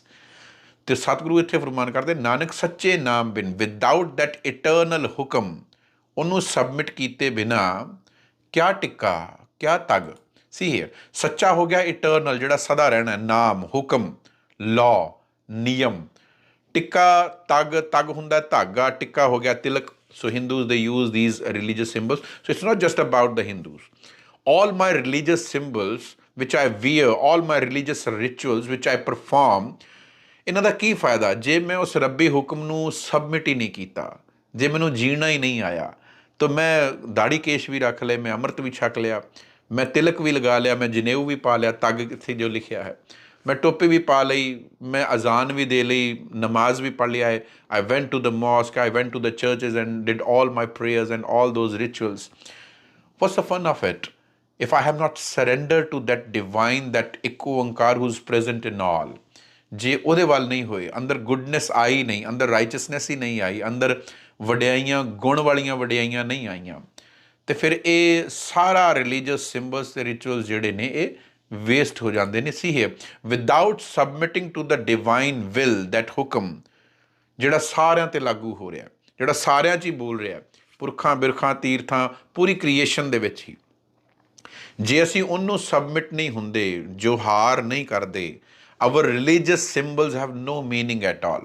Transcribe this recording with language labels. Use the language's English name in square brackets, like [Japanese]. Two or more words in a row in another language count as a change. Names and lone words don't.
[Punjabi] ਅਤੇ ਸਤਿਗੁਰੂ ਇੱਥੇ ਫਰਮਾਨ ਕਰਦੇ, ਨਾਨਕ ਸੱਚੇ ਨਾਮ ਬਿਨ, [English] without that eternal [Punjabi] ਹੁਕਮ, ਉਹਨੂੰ ਸਬਮਿਟ ਕੀਤੇ ਬਿਨਾ ਕਿਆ ਟਿੱਕਾ ਕਿਆ ਤਗ। [English] see here, [Punjabi] ਸੱਚਾ ਹੋ ਗਿਆ ਇਟਰਨਲ, ਜਿਹੜਾ ਸਦਾ ਰਹਿਣਾ, ਨਾਮ, ਹੁਕਮ, ਲਾਅ, ਨਿਯਮ। ਟਿੱਕਾ ਤਗ ਹੁੰਦਾ ਧਾਗਾ, ਟਿੱਕਾ ਹੋ ਗਿਆ ਤਿਲਕ। [English] So Hindus they use these religious symbols. So it's not just about the Hindus. all my religious symbols which I wear, all my religious rituals which I perform, [Punjabi] ਇਹਨਾਂ ਦਾ ਕੀ ਫਾਇਦਾ ਜੇ ਮੈਂ ਉਸ ਰੱਬੀ ਹੁਕਮ ਨੂੰ ਸਬਮਿਟ ਹੀ ਨਹੀਂ ਕੀਤਾ, ਜੇ ਮੈਨੂੰ ਜੀਣਾ ਹੀ ਨਹੀਂ ਆਇਆ। ਤਾਂ ਮੈਂ ਦਾੜੀ ਕੇਸ਼ ਵੀ ਰੱਖ ਲਏ, ਮੈਂ ਅੰਮ੍ਰਿਤ ਵੀ ਛਕ ਲਿਆ, ਮੈਂ ਤਿਲਕ ਵੀ ਲਗਾ ਲਿਆ, ਮੈਂ ਜਨੇਊ ਵੀ ਪਾ ਲਿਆ, ਤੱਗ ਕਿੱਥੇ ਜੋ ਲਿਖਿਆ ਹੈ, ਮੈਂ ਟੋਪੀ ਵੀ ਪਾ ਲਈ, ਮੈਂ ਅਜ਼ਾਨ ਵੀ ਦੇ ਲਈ, ਨਮਾਜ਼ ਵੀ ਪੜ੍ਹ ਲਿਆ ਹੈ। [English] I went to the mosque, I went to the churches and did all my prayers and all those rituals. What's the fun of it if I have not surrendered to that divine, that [Punjabi] ਇੱਕ ਓਂਕਾਰ [English] who's present in all? [Punjabi] ਜੇ ਉਹਦੇ ਵੱਲ ਨਹੀਂ ਹੋਏ, ਅੰਦਰ ਗੁੱਡਨੈਸ ਆਈ ਨਹੀਂ, ਅੰਦਰ ਰਾਈਚਸਨੈਸ ਹੀ ਨਹੀਂ ਆਈ, ਅੰਦਰ ਵਡਿਆਈਆਂ, ਗੁਣ ਵਾਲੀਆਂ ਵਡਿਆਈਆਂ ਨਹੀਂ ਆਈਆਂ, ਅਤੇ ਫਿਰ ਇਹ ਸਾਰਾ [English] religious symbols [Punjabi] ਅਤੇ ਰਿਚੁਅਲਸ ਜਿਹੜੇ ਨੇ ਇਹ ਵੇਸਟ ਹੋ ਜਾਂਦੇ ਨੇ। [English] see here, without submitting to the divine will, that [Punjabi] ਹੁਕਮ ਜਿਹੜਾ ਸਾਰਿਆਂ 'ਤੇ ਲਾਗੂ ਹੋ ਰਿਹਾ, ਜਿਹੜਾ ਸਾਰਿਆਂ 'ਚ ਹੀ ਬੋਲ ਰਿਹਾ, ਪੁਰਖਾਂ ਬਿਰਖਾਂ ਤੀਰਥਾਂ, ਪੂਰੀ ਕ੍ਰੀਏਸ਼ਨ ਦੇ ਵਿੱਚ ਹੀ, ਜੇ ਅਸੀਂ ਉਹਨੂੰ ਸਬਮਿਟ ਨਹੀਂ ਹੁੰਦੇ, ਜੋਹਾਰ ਨਹੀਂ ਕਰਦੇ, [English] our religious symbols have no meaning at all.